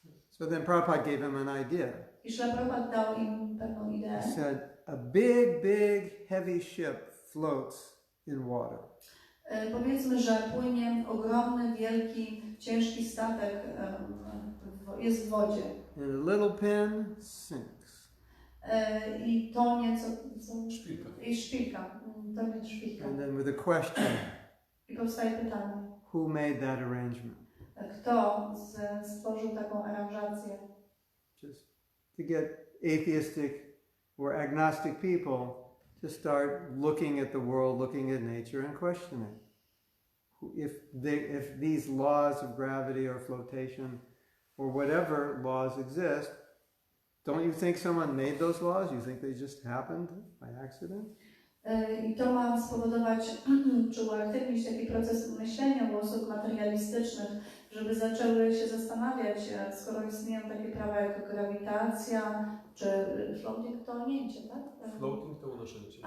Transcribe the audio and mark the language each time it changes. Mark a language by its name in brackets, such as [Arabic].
[English] So then Prabhupada gave him an idea. [Polish] I Śrila Prabhupada dał im pewną ideę. [English] He said, a big, heavy ship floats in water. [Polish] Powiedzmy, że płynie ogromny, wielki, ciężki statek, jest w wodzie. [English] And a little pin sinks. [Polish] I tonie, Szpilka. I szpilka. Tonie szpilka. [English] And then with a question, [Polish] I powstaje pytanie. [English] who made that arrangement? [Polish] Kto stworzył taką aranżację? [English] Just to get atheistic or agnostic people to start looking at the world, looking at nature and questioning. If these laws of gravity or flotation or whatever laws exist, don't you think someone made those laws? You think they just happened by accident? [Polish] I to ma spowodować, czy uaktywnić taki proces myślenia u osób materialistycznych, żeby zaczęły się zastanawiać, skoro istnieją takie prawa jak grawitacja, czy floating to onięcie, tak? Floating to unoszenie się.